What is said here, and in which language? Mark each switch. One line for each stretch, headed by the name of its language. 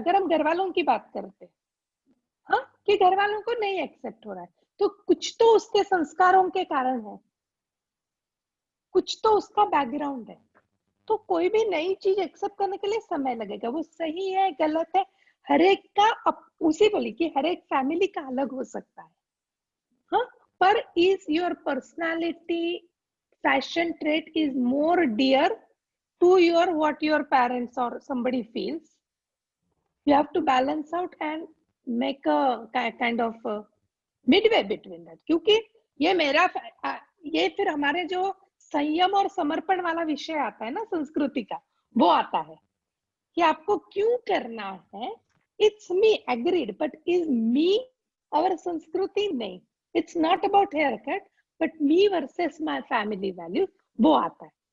Hindi: अगर हम घर वालों की बात करते हैं, हाँ, कि घर वालों को नहीं एक्सेप्ट हो रहा है, तो कुछ तो उसके संस्कारों के कारण है, कुछ तो उसका बैकग्राउंड है। तो कोई भी नई चीज एक्सेप्ट करने के लिए समय लगेगा। वो सही है गलत है, हर एक का उसी बोली कि हर एक फैमिली का अलग हो सकता है। हाँ, पर
English: Is your personality fashion trait is more dear to your what your parents or somebody feels. You have to balance out and make a kind of midway between that.
Hindi: क्योंकि ये फिर हमारे जो संयम और समर्पण वाला विषय आता है ना संस्कृति का, वो आता है कि आपको क्यों करना है.
English: It's me agreed, but is me our संस्कृति?
Hindi: नहीं.
English: it's not about haircut, but me versus my family value,
Hindi: वो आता है.